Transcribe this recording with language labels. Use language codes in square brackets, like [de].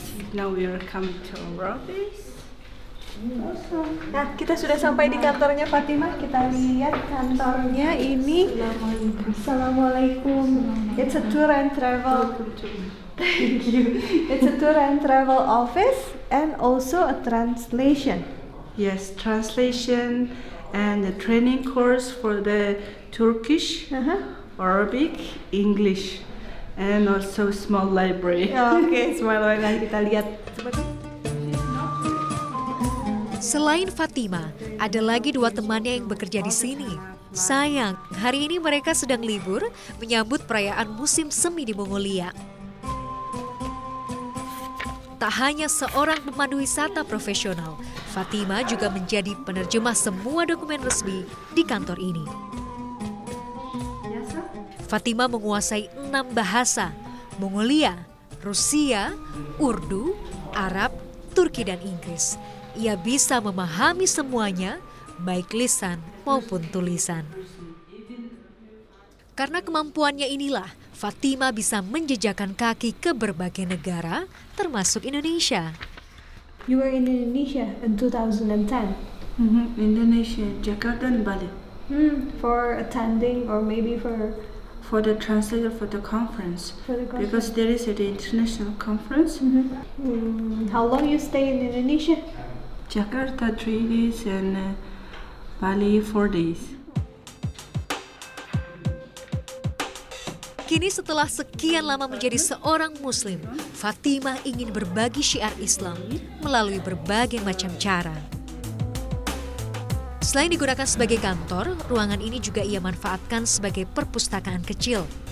[en] Now we are coming to our office. [id] Nah, kita sudah sampai di kantornya Fatima. Kita lihat kantornya ini. Assalamualaikum. [en] It's a tour and travel. Thank you. It's a tour and travel office and also a translation. Yes, translation and the training course for the Turkish, Arabic, English, and also small library. [id] Oke, [en] small library. [id] Kita lihat. Selain Fatima, ada lagi 2 temannya yang bekerja di sini. Sayang, hari ini mereka sedang libur menyambut perayaan musim semi di Mongolia. Tak hanya seorang pemandu wisata profesional, Fatima juga menjadi penerjemah semua dokumen resmi di kantor ini. Fatima menguasai 6 bahasa, Mongolia, Rusia, Urdu, Arab, Turki, dan Inggris. Ia bisa memahami semuanya, baik lisan maupun tulisan. Karena kemampuannya inilah, Fatima bisa menjejakkan kaki ke berbagai negara, termasuk Indonesia. [en] You were in Indonesia in 2010. Indonesia, Jakarta and Bali. For attending or maybe for the translator for the conference. Because there is an international conference. How long you stay in Indonesia? Jakarta 3 days and Bali 4 days. [id] Kini setelah sekian lama menjadi seorang muslim, Fatima ingin berbagi syiar Islam melalui berbagai macam cara. Selain digunakan sebagai kantor, ruangan ini juga ia manfaatkan sebagai perpustakaan kecil.